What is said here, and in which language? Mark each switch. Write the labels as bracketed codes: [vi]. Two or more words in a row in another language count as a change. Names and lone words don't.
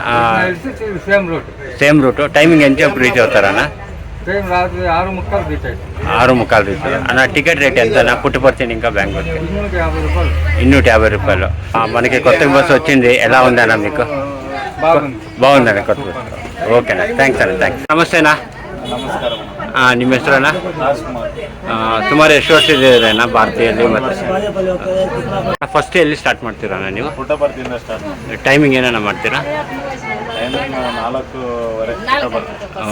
[en] same route. [te] టైమింగ్ ఎంత రీచ్ అవుతారన్నా? 6:45 రీచ్ అన్న. [en] ticket rate [te] ఎంతనా పుట్టపర్తి ఇంకా బెంగళూరుకి? 250 రూపాయలు. మనకి కొత్త బస్సు వచ్చింది, ఎలా ఉందన్నా మీకు? బాగుందన్న కొత్త బస్సు. ఓకేనా, థ్యాంక్స్ అన్న, థ్యాంక్స్. [kn] ನಮಸ್ತೆನಾ? ನಿಮ್ಮ ಹೆಸರಣ್ಣ? ಸುಮಾರು ಎಷ್ಟು ವರ್ಷ ಇದೆನಾ ಭಾರತೀಯಲ್ಲಿ? ಮತ್ತು ಫಸ್ಟ್ ಎಲ್ಲಿ ಸ್ಟಾರ್ಟ್ ಮಾಡ್ತೀರಣ್ಣ ನೀವು? ಪುಟ್ಟಪರ್ತಿಯಿಂದ ಸ್ಟಾರ್ಟ್. ಟೈಮಿಂಗ್ ಏನೇನ ಮಾಡ್ತೀರಾ? 4:15.